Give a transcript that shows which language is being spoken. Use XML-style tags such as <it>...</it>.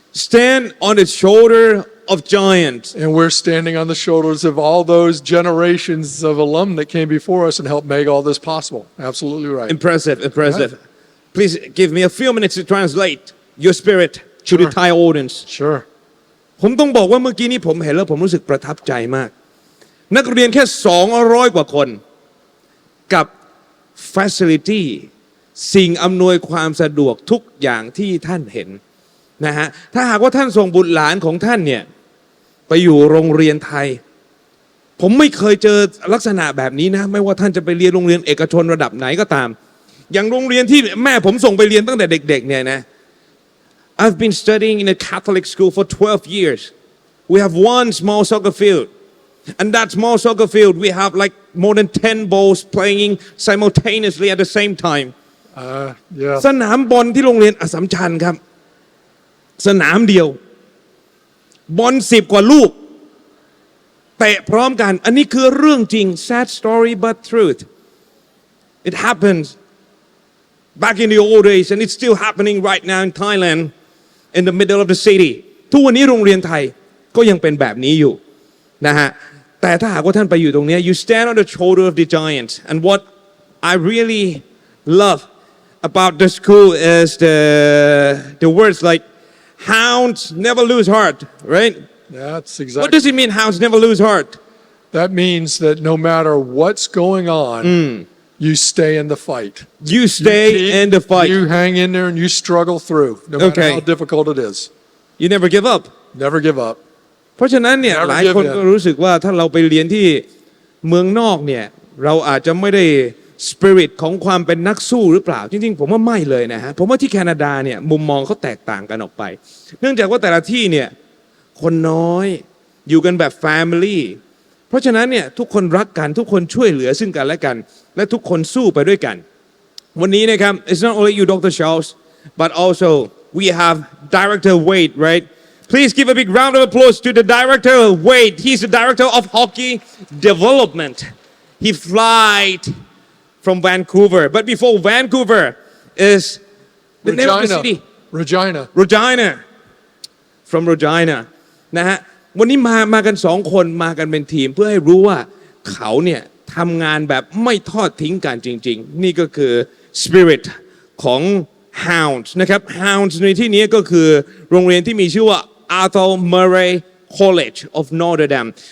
<en>Stand on the shoulder of giants. And we're standing on the shoulders of all those generations of alum that came before us and helped make all this possible. Absolutely right. Impressive, impressive. Right. Please give me a few minutes to translate your spirit to the Thai audience. Sure.</en> <th>ผมต้องบอกว่าเมื่อกี้นี้ผมเห็นแล้วผมรู้สึกประทับใจมากนักเรียนแค่200กว่าคนกับ facility สิ่งอำนวยความสะดวกทุกอย่างที่ท่านเห็นนะฮะถ้าหากว่าท่านส่งบุตรหลานของท่านเนี่ยไปอยู่โรงเรียนไทย ผมไม่เคยเจอลักษณะแบบนี้นะไม่ว่าท่านจะไปเรียนโรงเรียนเอกชนระดับไหนก็ตามอย่างโรงเรียนที่แม่ผมส่งไปเรียนตั้งแต่เด็กๆเนี่ยนะ</th> <en>I've been studying in a Catholic school for 12 years. We have one small soccer field. And that small soccer field, we have like more than 10 balls playing simultaneously at the same time. Yeah.</en> <th>สนามบอลที่โรงเรียนอัสสัมชัญครับสนามเดียวบอล10กว่าลูก เตะพร้อมกันอันนี้คือเรื่องจริง</th> <en>sad story but truth it happened back in the old days and it's still happening right now in Thailand in the middle of the city</en> <th>ทุกวันนี้โรงเรียนไทยก็ยังเป็นแบบนี้อยู่นะฮะแต่ถ้าหากว่าท่านไปอยู่ตรงนี้</th> <en>you stand on the shoulder of the giants and what I really love about the school is the words like hounds never lose heart, right? That's exactly. What does it mean, hounds never lose heart? That means that no matter what's going on, you stay in the fight. You stay in the fight. You hang in there and you struggle through, no matter how difficult it is. You never give up. Never give up.</en> <th>เพราะฉะนั้นเนี่ยหลายคนก็รู้สึกว่าถ้าเราไปเรียนที่เมืองนอกเนี่ยเราอาจจะไม่ได้สปิริตของความเป็นนักสู้หรือเปล่าจริงๆผมว่าไม่เลยนะฮะผมว่าที่แคนาดาเนี่ยมุมมองเขาแตกต่างกันออกไปเนื่องจากว่าแต่ละที่เนี่ยคนน้อยอยู่กันแบบ family เพราะฉะนั้นเนี่ยทุกคนรักกันทุกคนช่วยเหลือซึ่งกันและกันและทุกคนสู้ไปด้วยกันวันนี้นะครับ</th> <en>it's not only you Dr. Charles but also we have Director Wade right please give a big round of applause to the Director Wade he's the Director of Hockey Development he flied from Vancouver. But before Vancouver is the name of the city. Regina. From Regina.</en> <th>นะฮะวันนี้มากัน2คนมากันเป็นทีมเพื่อให้รู้ว่าเขาเนี่ยทำงานแบบไม่ทอดทิ้งกันจริงๆนี่ก็คือ spirit ของ Hounds นะครับ Hounds ในที่นี้ก็คือโรงเรียนที่มีชื่อว่า Athol Murray College of Notre Dame.</th>